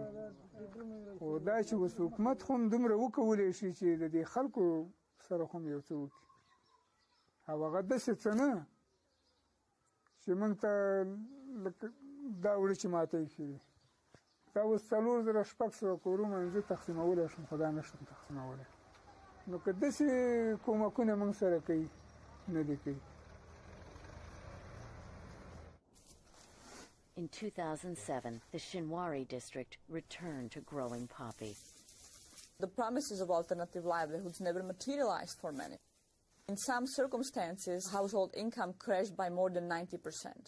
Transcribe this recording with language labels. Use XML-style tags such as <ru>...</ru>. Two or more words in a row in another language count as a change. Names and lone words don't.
<ps>خو دا چې اوس حکومت خو هم دومره وکولی شي چې د دې خلکو سره خو هم یو څه وکړي، او هغه داسې څه نه چې موږ ته دا وړه چې ماته ایښي دي. دا اوس 4000 کورونه زه تقسیمولی شم، خو دا نه شم تقسیمولی. نو که داسې کومکونه موږ سره کوي، نه دي کوي.</ps> <en>In 2007, the Shinwari district returned to growing poppy. The promises of alternative livelihoods never materialized for many. In some circumstances, household income crashed by more than 90%.</en>